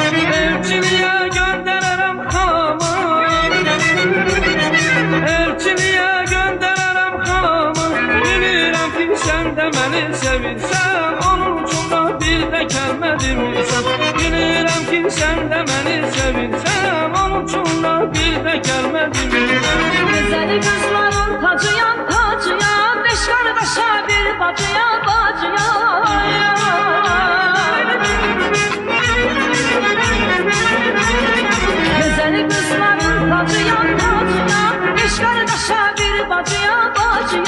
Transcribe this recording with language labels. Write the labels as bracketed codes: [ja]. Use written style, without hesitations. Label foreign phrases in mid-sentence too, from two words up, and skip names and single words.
[az] Elçiliyə göndərərəm xalamı, elçiliyə göndərərəm xalamı. Bilirəm ki sən də məni sevirsən, onun üçün da bir də kəlmə demirsən. Bilirəm ki sən də məni sevirsən, onun üçün da bir də kəlmə demirsən. [tr] Güzel kızların tacıyam, tacıyam, beş kardeşe bir bacıya, bacıya. Güzel kızların tacıyam, tacıyam, beş kardeşe bir bacıya, bacıya.